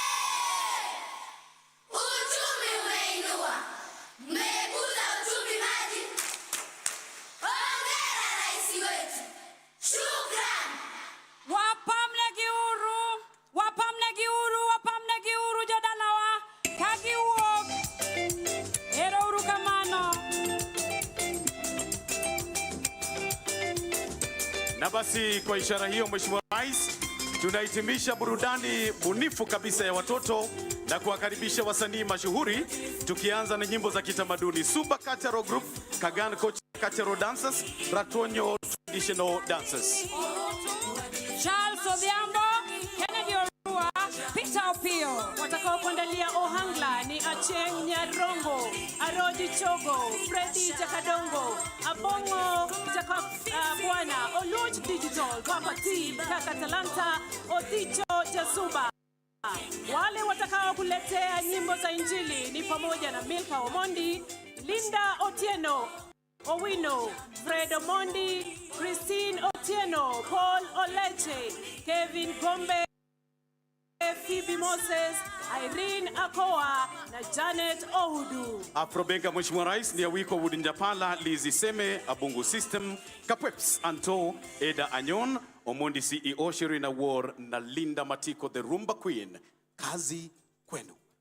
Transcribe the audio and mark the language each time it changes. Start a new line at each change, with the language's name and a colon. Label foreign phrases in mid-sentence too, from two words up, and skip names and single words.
Swahili: Uchumi umeinua, mmekuza uchumi maji. Hongera Rais wetu, shukran.
Luo (Kenya and Tanzania): Wapamne giuru jodalawa kagiwuok. Ero uru kamano.
Swahili: Na basi kwa ishara hiyo, Mheshimiwa Rais, tunahitimisha burudani bunifu kabisa ya watoto na kuwakaribisha wasanii mashuhuri, tukianza na nyimbo za kitamaduni. Suba Cultural Group, Kagan Cultural Dancers, Ratonyo Traditional Dancers. Charles Odhiambo, Kennedy Orua, Peter Opio. Watakao kuandalia ohangla ni Acheng Nyarongo, Aroji Chogo, Freddy Jakadongo, Abongo Jakabwana, Oluch Digital, Papa T, Kaka Talanta, Oticho Jasuba. Wale watakao kuletea nyimbo za Injili ni pamoja na Milka Omondi, Linda Otieno, Owino, Fred Omondi, Christine Otieno, Paul Oleche, Kevin Gombe, Phoebe Moses, Irene Akoa na Janet Ohudu. Afrobenga, Mheshimiwa Rais, ni Awiko Wudinjapala, Lizi Seme, Abungu System, Kapweps Anto, Eda Anyon, Omondi CEO, Sherina War na Linda Matiko,
English: the Rumba Queen.
Swahili: Kazi kwenu.